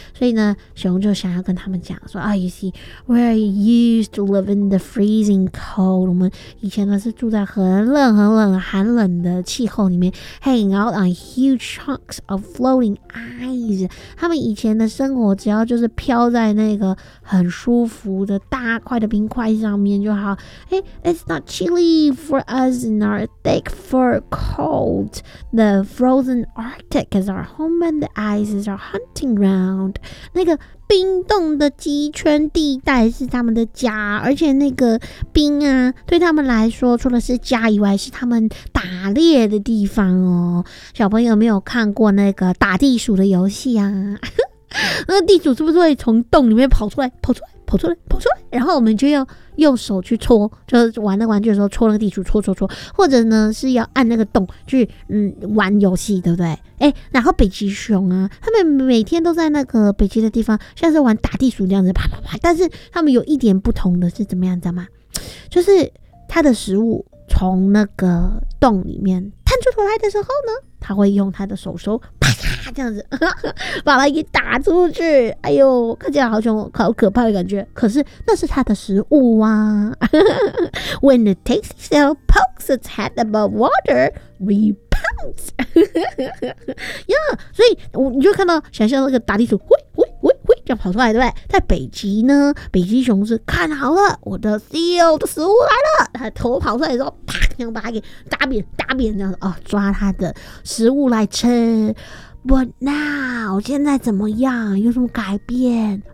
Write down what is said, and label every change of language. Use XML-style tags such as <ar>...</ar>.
<zh>所以呢，熊就想要跟他们讲说</zh> <en>Oh, you see, we're used to live in the freezing cold.</en> <zh>我们以前呢是住在很冷、寒冷的气候里面，</zh> <en>hanging out on huge chunks of floating ice.</en> <zh>他们以前的生活只要就是飘在那个很舒服的大块的冰块上面就好。</zh> <en>It's not chilly for us in our thick fur coat. The frozen Arctic is our home and the ice is our hunting ground.</en> <zh>那个冰冻的极圈地带是他们的家，而且那个冰啊对他们来说除了是家以外是他们打猎的地方哦。小朋友没有看过那个打地鼠的游戏啊，那地主是不是会从洞里面跑出来，然后我们就要用手去戳，就是玩那玩具的时候戳那个地主，戳，或者呢是要按那个洞去玩游戏，对不对？然后北极熊啊，他们每天都在那个北极的地方，像是玩打地鼠这样子啪啪啪，但是他们有一点不同的是怎么样，知道吗？就是他的食物从那个洞里面探出头来的时候呢，他会用他的手手啪啪这样子把它给打出去。哎呦，看起来好凶，好可怕的感觉。可是那是他的食物啊。</zh> <en>When the tasty snail pokes its head above water, we pounce.</en> <zh>所以你就看到想象那个打地鼠，喂，这样跑出来，对不对？在北极呢，北极熊是看好了，我的 seal 的食物来了，他头跑出来的时候，啪，这样把它给打扁，这样子抓它的食物来吃。</zh> <en>But now,</en> <zh>现在怎么样？有什么改变？</zh>